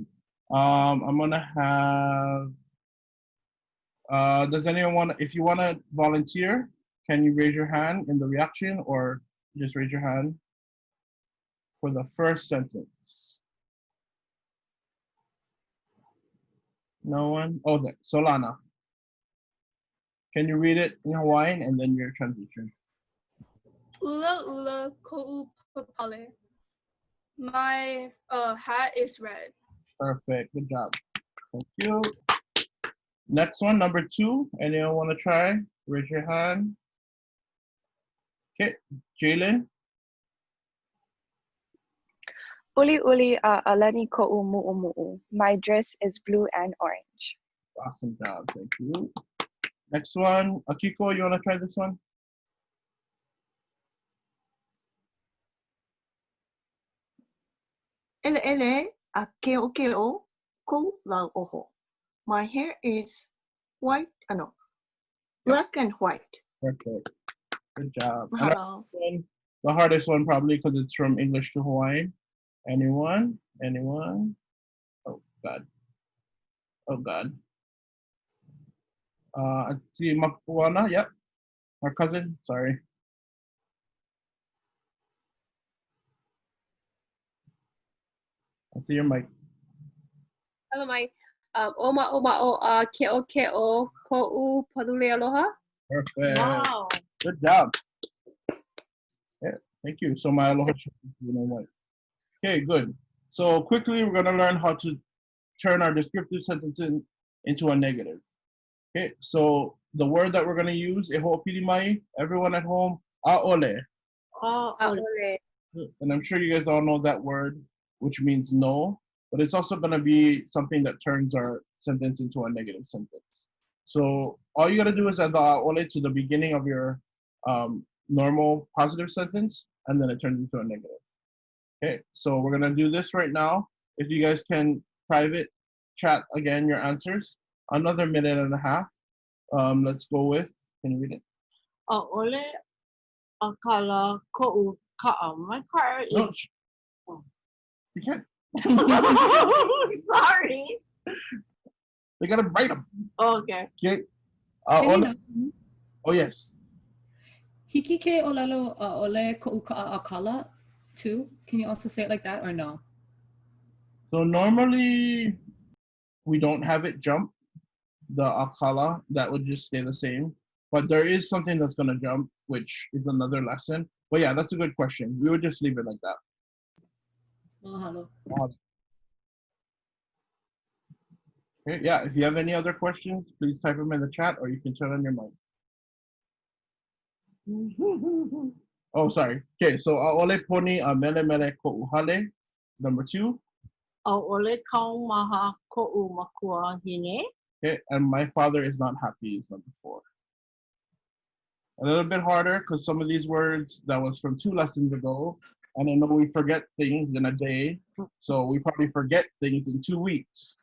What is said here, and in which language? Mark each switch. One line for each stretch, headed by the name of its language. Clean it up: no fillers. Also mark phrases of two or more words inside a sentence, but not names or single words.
English: I'm gonna have, does anyone want, if you wanna volunteer, can you raise your hand in the reaction, or just raise your hand for the first sentence? No one? Oh, there, Solana. Can you read it in Hawaiian and then your translation?
Hawaiian: Ula ula ko'u papale.
English: My hat is red. Perfect, good job. Thank you. Next one, number 2. Anyone want to try? Raise your hand. Okay, Jalen.
Hawaiian: Uli uli alani ko'u mu'u mu'u.
English: My dress is blue and orange. Awesome job, thank you. Next one, Akiko, you want to try this one?
Hawaiian: Ele ele a ke'o ke'o ko la oho.
English: My hair is white, black and white. Perfect. Good job. Mahalo. The hardest one probably because it's from English to Hawaiian. Anyone? Anyone? Oh God. Oh God. See Mapuana, yep. Our cousin, sorry. I see your mic. Hello, Mike.
Hawaiian: Oma o a ke'o ke'o ko'u padule aloha.
English: Perfect. Wow. Good job. Yeah, thank you. So my aloha, you know what? Okay, good. So quickly, we're gonna learn how to turn our descriptive sentence into a negative. Okay, so the word that we're gonna use,
Hawaiian: e ho'opili mai,
English: everyone at home, ʻAʻole. ʻAʻole. And I'm sure you guys all know that word, which means no, but it's also gonna be something that turns our sentence into a negative sentence. So all you gotta do is add the ʻAʻole to the beginning of your normal positive sentence, and then it turns into a negative. Okay, so we're gonna do this right now. If you guys can private chat again your answers, another 1.5 minutes. Let's go with, can you read it?
Hawaiian: A'ole akala ko'u ka'a.
English: My car is. No, you can't. Sorry. They gotta write them. Okay. Okay. Elena. Oh yes.
Hawaiian: Hiki ke ʻōLELO ʻaʻole koʻu kaʻaʻakala too?
English: Can you also say it like that or no? So normally we don't have it jump the akala. That would just stay the same. But there is something that's gonna jump, which is another lesson. But yeah, that's a good question. We would just leave it like that. Mahalo. Okay, yeah, if you have any other questions, please type them in the chat or you can turn on your mic. Oh, sorry. Okay, so
Hawaiian: ʻaʻole poni a mele mele koʻu hale,
English: number 2.
Hawaiian: ʻAʻole kaumaha koʻu makua hine.
English: Okay, and my father is not happy is number 4. A little bit harder because some of these words that was from 2 lessons ago, and I know we forget things in a day, so we probably forget things in 2 weeks.